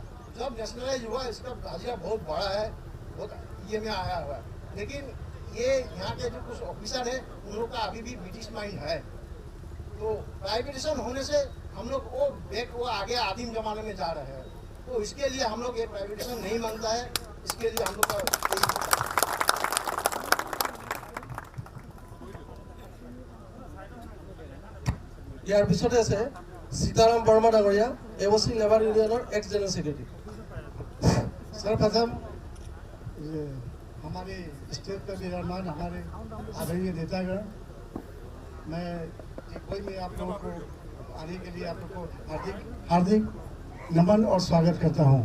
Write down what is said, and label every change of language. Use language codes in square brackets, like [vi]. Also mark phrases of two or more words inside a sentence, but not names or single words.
[hi] जब नेशनलाइज हुआ इसका हाजिरा बहुत बड़ा है, बहुत ये में आया हुआ है। लेकिन ये यहाँ के जो कुछ ऑफिसर है उन लोग का अभी भी [en] British mind [hi] है। तो प्राइवेटाइजेशन होने से हम लोग वो आगे आदिम जमाने में जा रहे हैं। तो इसके लिए हम लोग ये प्राइवेटाइजेशन नहीं मानता है। इसके लिए हम लोग का [as] ইয়াৰ পিছতে আছে সীতাৰাম বৰ্মা ডাঙৰীয়া, এওচি [en] labour union ex general secretary. [hi] सर्वप्रथम ये हमारे स्टेट पे विराजमान हमारे आदरणीय नेतागण, मैं कोई में आप लोगों को आने के लिए आप लोग को हार्दिक नमन और स्वागत करता हूँ।